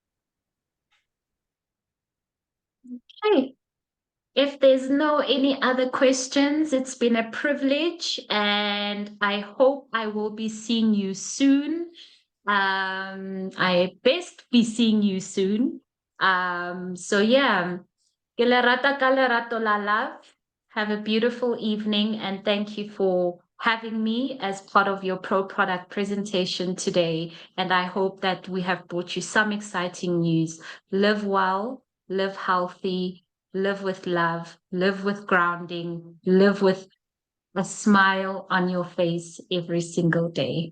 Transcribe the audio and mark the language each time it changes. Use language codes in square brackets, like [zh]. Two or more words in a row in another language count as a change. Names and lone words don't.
[en] Okay. If there's no any other questions, it's been a privilege, and I hope I will be seeing you soon. I best be seeing you soon. So yeah, [st] ke le rata ka lerato la love. [en] Have a beautiful evening, and thank you for having me as part of your pro product presentation today. And I hope that we have brought you some exciting news. Live well, live healthy, live with love, live with grounding, live with a smile on your face every single day.